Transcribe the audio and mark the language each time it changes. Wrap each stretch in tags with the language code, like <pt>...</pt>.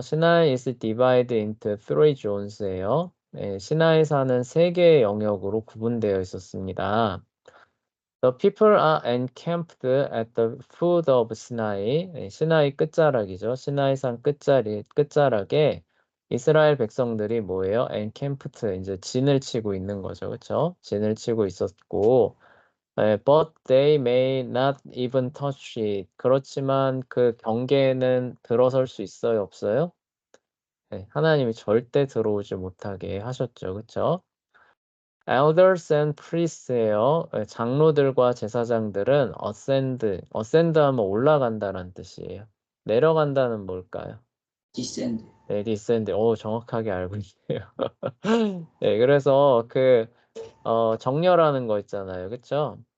<en>시나이 is divided into three zones예요.</en> <ko>시나이산은 세 개의 영역으로 구분되어 있었습니다.</ko> <en>The people are encamped at the foot of Sinai.</en> <ko>시나이 끝자락이죠. 시나이산 끝자락에 이스라엘 백성들이 뭐예요? encamped, 이제 진을 치고 있는 거죠. 그렇죠? 진을 치고 있었고,</ko> <en>but they may not even touch it.</en> <ko>그렇지만 그 경계에는 들어설 수 있어요? 없어요? 네, 하나님이 절대 들어오지 못하게 하셨죠. 그렇죠?</ko> <en>Elders and priests예요.</en> <ko>장로들과 제사장들은 ascend 하면 올라간다는 뜻이에요. 내려간다는 뭘까요? 디센드. 네, descend. 정확하게 알고 있네요. 네, 그래서 정렬하는 거 있잖아요. 그쵸?</ko>